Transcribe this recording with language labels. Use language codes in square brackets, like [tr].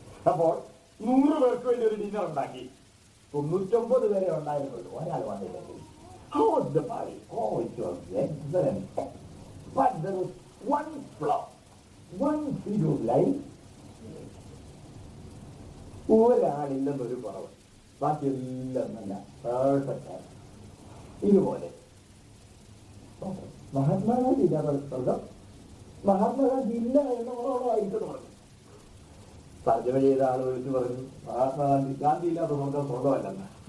[ml] അപ്പോൾ 100 പേർക്ക് വേണ്ടി ഒരു ഡിന്നർ ഉണ്ടാക്കി, 99 പേരെ ഉണ്ടായിരുന്നുള്ളൂ, ഒരാൾ വന്നില്ലെങ്കിൽ. [en] How was the party? Oh, it was excellent. But there was one flaw, one feature of life. [ml] ഒരാളില്ലെന്നൊരു കുറവ്, ബാക്കിയെല്ലാം നല്ല പെർഫെക്റ്റ്. ഇതുപോലെ മഹാത്മാഗാന്ധി ഇല്ലാത്ത സ്വർഗം, മഹാത്മാഗാന്ധി ഇല്ല എന്ന കുറവായിരിക്കും പറഞ്ഞു. തർജ്ജമ ചെയ്ത ആൾ വിളിച്ചു പറഞ്ഞു ഗാന്ധി ഇല്ലാത്ത സ്വർഗം സ്വർഗമല്ലെന്ന്.